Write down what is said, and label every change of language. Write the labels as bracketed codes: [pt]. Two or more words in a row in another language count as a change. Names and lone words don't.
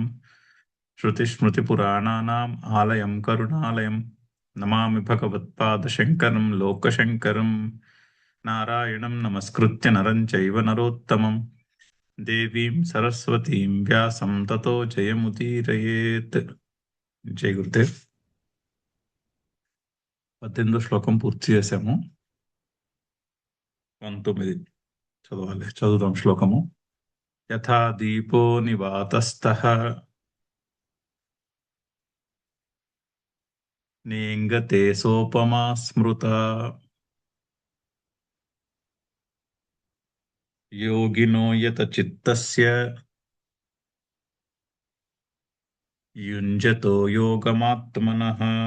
[sa] श्रुतिस्मृतिपुराणानाम् आलयं करुणालयं नमामि भगवत्पादशङ्करं लोकशङ्करम्। नारायणं नमस्कृत्य नरं चैव नरोत्तमं देवीं सरस्वतीं व्यासं ततो जयमुदीरयेत्। [te] జై గురుదేవ్. 18వ శ్లోకం పూర్తి చేశాము. 19 చదవాలి. చదువుదాం శ్లోకము. [sa] యథా దీపో నివాతస్థః నేంగతే సోపమా స్మృతా యోగినో యత చిత్తస్య యుంజతో యోగమాత్మనః.